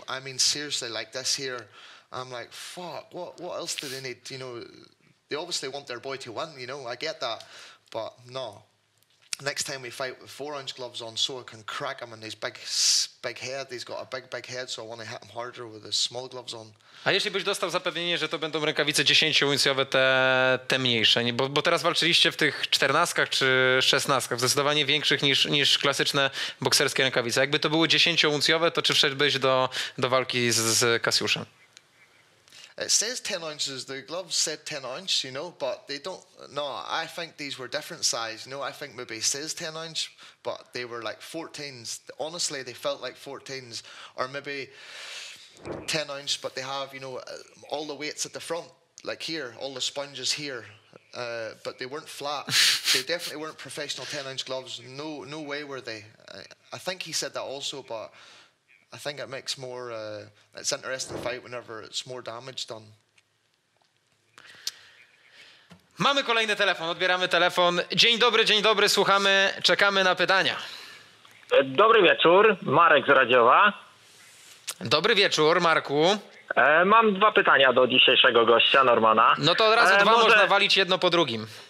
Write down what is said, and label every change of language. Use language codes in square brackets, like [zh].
[en] I mean, seriously, like this here. I'm like, fuck, what else do they need? You know, they obviously want their boy to win, you know, I get that, but no. Next time we fight with 4-ounce gloves on so I can crack him in his big head. He's got a big head, so I want to hit him harder with his small gloves on. [pl] A jeśli byś dostał zapewnienie, że to będą rękawice 10-uncjowe, te mniejsze, bo teraz walczyliście w tych 14 czy 16, zdecydowanie większych niż klasyczne bokserskie rękawice. Jakby to były 10-uncjowe, to czy wszedłbyś do walki z Kasiuszem? [en] It says 10 ounces, the gloves said 10 ounce, you know, but they don't, no, I think these were different size, you know, I think maybe it says 10 ounce, but they were like 14s, honestly, they felt like 14s, or maybe 10 ounce, but they have, you know, all the weights at the front, like here, all the sponges here, but they weren't flat, they definitely weren't professional 10-ounce gloves, no way were they. I think he said that also, but I think it makes more, it's interesting fight whenever it's more damage done. [pl] Mamy kolejny telefon, odbieramy telefon. Dzień dobry, słuchamy, czekamy na pytania. Dobry wieczór, Marek z Radziowa. Dobry wieczór, Marku. Mam 2 pytania do dzisiejszego gościa, Normana. No to od razu 2 można walić jedno po drugim.